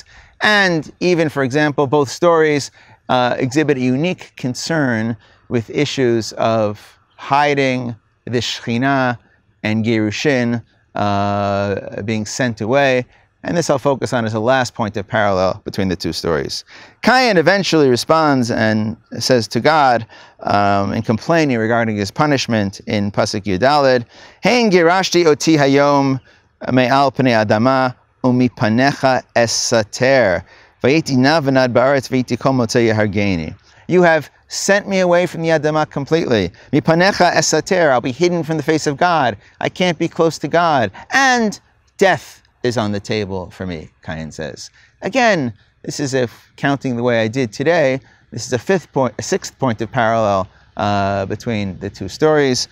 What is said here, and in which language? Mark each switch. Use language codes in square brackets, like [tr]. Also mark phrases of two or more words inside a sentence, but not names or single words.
[en] And even, for example, both stories exhibit a unique concern with issues of hiding the Shekhinah and Gerushin being sent away. And this I'll focus on as the last point of parallel between the two stories. Cain eventually responds and says to God, in complaining regarding his punishment in [he] פסוק י״ד, הן גרשת אתי היום מעל פני האדמה ומפניך אסתר והייתי נע ונד בארץ והיה כל מצאי יהרגני. [en] You have sent me away from the Adamah completely. [he] מפניך אסתר, [en] I'll be hidden from the face of God. I can't be close to God. And death is on the table for me, Cain says. Again, this is if counting the way I did today, this is a sixth point of parallel between the two stories.